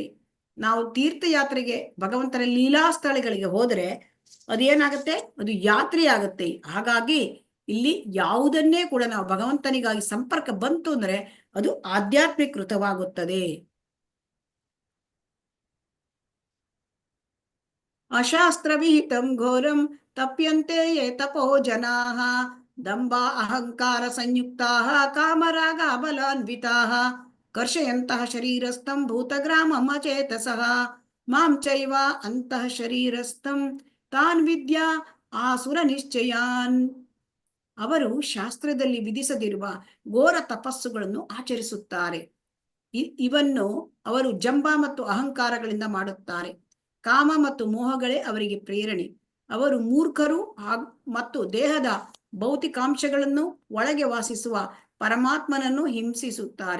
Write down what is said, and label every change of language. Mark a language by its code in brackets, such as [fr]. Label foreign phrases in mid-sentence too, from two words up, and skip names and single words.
[kn] ನಾವು ತೀರ್ಥಯಾತ್ರೆಗೆ ಭಗವಂತನ ಲೀಲಾ ಸ್ಥಳಗಳಿಗೆ ಹೋದರೆ ಅದೇನಾಗುತ್ತೆ, ಅದು ಯಾತ್ರೆ ಆಗುತ್ತೆ. ಹಾಗಾಗಿ ಇಲ್ಲಿ ಯಾವುದನ್ನೇ ಕೂಡ ನಾವು ಭಗವಂತನಿಗಾಗಿ ಸಂಪರ್ಕ ಬಂತು ಅಂದ್ರೆ ಅದು ಆಧ್ಯಾತ್ಮಿಕೃತವಾಗುತ್ತದೆ. [sa] ಅಶಾಸ್ತ್ರ ವಿಹಿತಂ ಘೋರಂ ತಪ್ಯಂತೆ ಯೇ ತಪೋ ಜನಾಃ ದಂಭ ಅಹಂಕಾರ ಸಂಯುಕ್ತಾಃ ಕಾಮರಾಗ ಬಲಾನ್ವಿತಾಃ ಕರ್ಷಯಂತಃ ಶರೀರಸ್ಥಂ ಭೂತಗ್ರಾಮಂ ಅಚೇತಸಃ ಮಾಂ ಚೈವ ಅಂತಃ ಶರೀರಸ್ಥಂ ತಾನ್ ವಿದ್ಯಾ ಆಸುರ ನಿಶ್ಚಯಾನ್. [kn] ಅವರು ಶಾಸ್ತ್ರದಲ್ಲಿ ವಿಧಿಸದಿರುವ ಘೋರ ತಪಸ್ಸುಗಳನ್ನು ಆಚರಿಸುತ್ತಾರೆ. ಇವನ್ನು ಅವರು ಜಂಬ ಮತ್ತು ಅಹಂಕಾರಗಳಿಂದ ಮಾಡುತ್ತಾರೆ. ಕಾಮ ಮತ್ತು ಮೋಹಗಳೇ ಅವರಿಗೆ ಪ್ರೇರಣೆ. ಅವರು ಮೂರ್ಖರು ಮತ್ತು ದೇಹದ ಭೌತಿಕಾಂಶಗಳನ್ನು ಒಳಗೆ ವಾಸಿಸುವ ಪರಮಾತ್ಮನನ್ನು ಹಿಂಸಿಸುತ್ತಾರೆ.